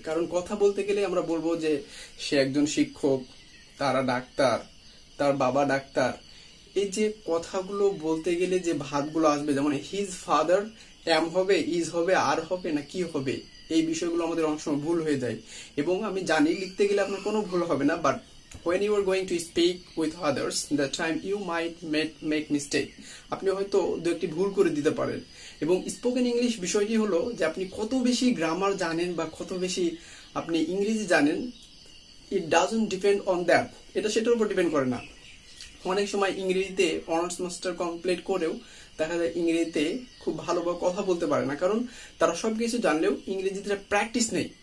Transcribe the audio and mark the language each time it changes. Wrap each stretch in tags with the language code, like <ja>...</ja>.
<bn>কারণ কথা বলতে গেলে আমরা বলবো যে সে একজন শিক্ষক, তারা ডাক্তার, তার বাবা ডাক্তার। এই যে কথাগুলো বলতে গেলে যে ভার্বগুলো আসবে, যেমন হিজ ফাদার, এম হবে, ইজ হবে, আর হবে না কি হবে, এই বিষয়গুলো আমাদের অনেক সময় ভুল হয়ে যায়। এবং আমি জানি লিখতে গেলে আপনার কোনো ভুল হবে না, but</bn> <en>when you are going to speak with others, that time you might make mistake.</en> <bn>আপনি হয়তো দু একটি ভুল করে দিতে পারেন। এবং স্পোকেন ইংলিশ বিষয়টি হলো যে আপনি কত বেশি গ্রামার জানেন বা কত বেশি আপনি ইংরেজি জানেন,</bn> <en>It doesn't depend on that.</en> <bn>এটা সেটার উপর ডিপেন্ড করে না। অনেক সময় ইংরেজিতে অনার্স মাস্টার কমপ্লিট করেও দেখা যায় ইংরেজিতে খুব ভালোভাবে কথা বলতে পারে না, কারণ তারা সবকিছু জানলেও ইংরেজিতে প্র্যাকটিস নেই।</bn>